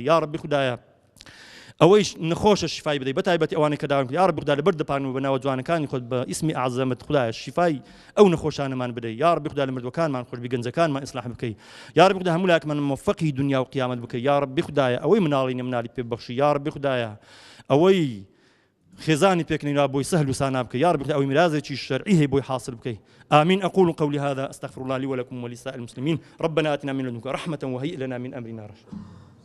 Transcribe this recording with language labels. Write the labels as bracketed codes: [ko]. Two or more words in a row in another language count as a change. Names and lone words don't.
[ckb] یا ڕەبی خوددایە ئەوەیش نەخۆشە شیفای بدەیت بەتایبەتی ئەوانەی کە داوام یا ڕەبی خوددا لەبەر دەپان و بەناوە جوانەکانی خۆت بە ئیسمی ئەعظەمت خوددایە شیفای ئەو نەخۆشانەمان بدەیت یا ڕەبی خوددا لە مردوەکانمان خۆش بی گەنجەکانمان ئیسلاح بکەی یا ڕەبی خوددا هەموو لاکمان مەوفەقی دنیا و قیامەت بکەی یا ڕەبی خوددایە ئەوەی مناڵی نەمناڵی پێ ببەخشی یا ڕەبی خوددایە ئەوەی خێزانی پێکەنینا بۆی سەهل و سانا بکەی یا ڕەبی خوددا ئەوەی میراثێکی شەرعی هەیە بۆی حاصل بکەی [ar] آمين أقول قولي هذا أستغفر الله لي ولكم ولسائر المسلمين ربنا آتنا من لدنك رحمة وهيئ لنا من أمرنا رشدا